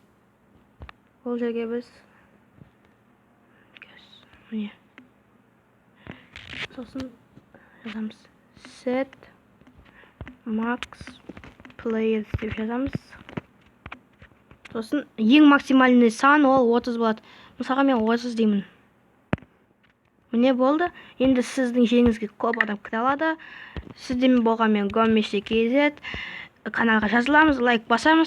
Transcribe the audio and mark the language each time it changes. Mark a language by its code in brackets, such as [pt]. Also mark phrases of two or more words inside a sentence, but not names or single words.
[kk] Ол жерге біз міне сосын жазамыз [en] set max players [kk] деп жазамыз. Сосын ең максимальный сан ол 30 болады. Мысалға мен 30 деймін. Міне болды. Енді сіздің жеріңізге көп адам кіре алады. Сіздермен болған мен Gommesh.kz, каналға жазыламыз, лайк басамыз.